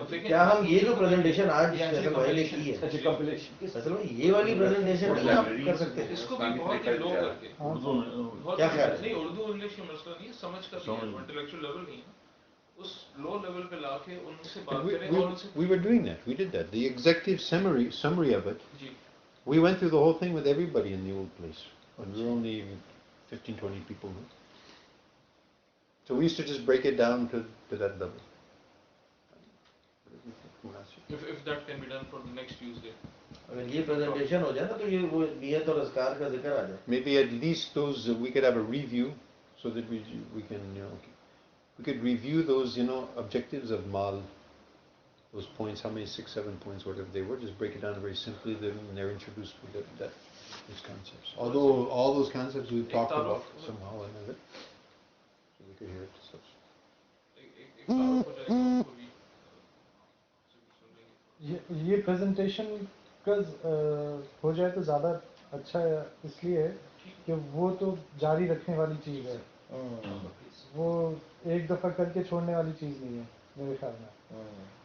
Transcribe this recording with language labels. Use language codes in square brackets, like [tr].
[hi] क्या हम ये जो प्रेजेंटेशन आज फैसल भाई ने की है फैसल भाई ये वाली प्रेजेंटेशन नहीं आप कर सकते इसको भी बहुत ही लो करके क्या ख्याल है? नहीं उर्दू इंग्लिश का मसला नहीं है समझ का इंटेलेक्चुअल लेवल नहीं है उस लो लेवल पे लाके उनसे बात करें और उनसे [en] we were doing that. We did that. The executive summary of it. [hi] Ji [en] We went through the whole thing with everybody in the old place. And we were only 15, 20 people. So we used to just break it down to that level. if that can be done for the next Tuesday. [hi] अगर ये presentation हो जाए ना तो ये वो नियत और अज़कार का जिक्र आ जाए। [en] Maybe at least those we could have a review so that we can we could review those objectives of mal, those points, how many 6, 7 points, whatever they were. Just break it down very simply. Then they're introduced with these concepts. Although all those concepts we've talked about somehow or another, so we could hear it. [hi] एक तारुफ हो जाएगा उसको भी ये presentation का हो जाए तो ज़्यादा अच्छा है इसलिए कि वो तो जारी रखने वाली चीज़ है। वो एक दफ़ा करके छोड़ने वाली चीज़ नहीं है मेरे ख्याल में।